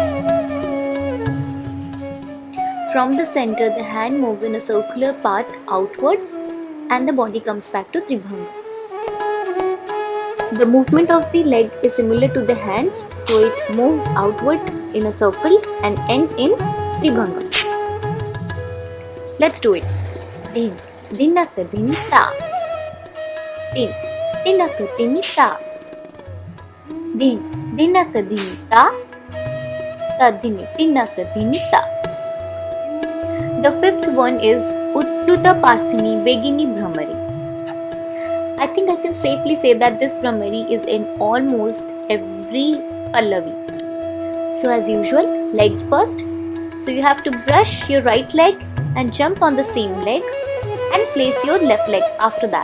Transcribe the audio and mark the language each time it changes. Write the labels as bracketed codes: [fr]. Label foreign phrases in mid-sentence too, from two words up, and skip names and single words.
[en] From the center, the hand moves in a circular path outwards and the body comes back to Tribhanga. The movement of the leg is similar to the hands, so it moves outward in a circle and ends in Tribhanga. Let's do it. Din, dinak dinita. Din, dinak dinita. Din, dinak dinita. Ta dini, dinak dinita. The fifth one is Uttuta Pasini Begini Brahmari. I think I can safely say that this Brahmari is in almost every Pallavi. So as usual, legs first. So you have to brush your right leg and jump on the same leg and place your left leg after that.